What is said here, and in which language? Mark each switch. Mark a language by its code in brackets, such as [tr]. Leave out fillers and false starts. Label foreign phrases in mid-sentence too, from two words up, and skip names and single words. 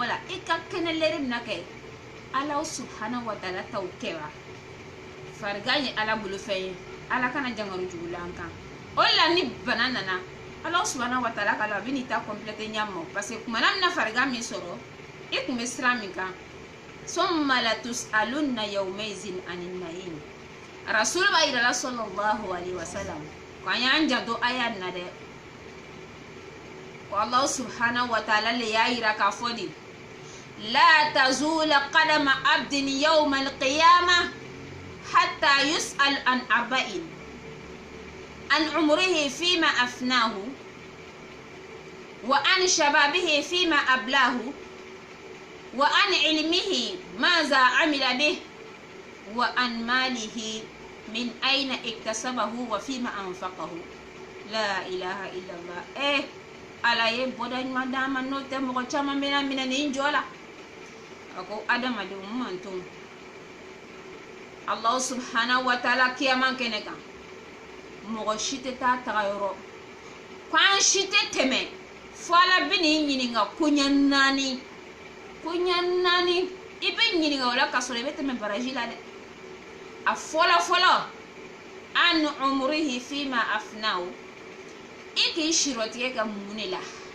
[bm] la i ka kɛnɛ lɛri min na kɛ ala [ar] سبحانه وتعالى [bm] taw kɛ wa farigan ye ala bolo fɛn ye ala kana jangaru jugulan an kan o de la ni bana nana ala [ar] سبحانه وتعالى [bm] kala a bɛ n'i ta complète ɲamɔ [fr] parce que [bm] kumana min na farigan min sɔrɔ i kun bɛ sira min kan [ar] ثم لتسألن يومئذ عن النعيم [bm] rasul b'a yira la [ar] صلى الله عليه وسلم [bm] ko an y'an janto aya nin na dɛ [ar] ko الله سبحانه وتعالى [bm] le y'a yira k'a fɔ de [ar] لا تزول قدما عبد يوم القيامة حتى يسأل عن أربع عن عمره فيما أفناه وعن شبابه فيما أبلاه وعن علمه ماذا عمل به وعن ماله من أين اكتسبه وفيما أنفقه لا إله إلا الله [bm] ala ye bɔda ɲuman d'an ma n'o tɛ mɔgɔ caman bɛna minɛ nin jɔ la a ko adamadenw man to [ar] الله سبحانه وتعالى [bm] kiyaman kɛnɛ kan mɔgɔ si tɛ taa taga yɔrɔ ko an si tɛ tɛmɛ fo ala bɛ n'i ɲininka koɲɛ naani i bɛ ɲininka o la k'a sɔrɔ i bɛ tɛmɛ baraji la dɛ a fɔlɔ [ar] عن عمره فيما أفناه [bm] i k'i sirɔtigɛ ka mun de la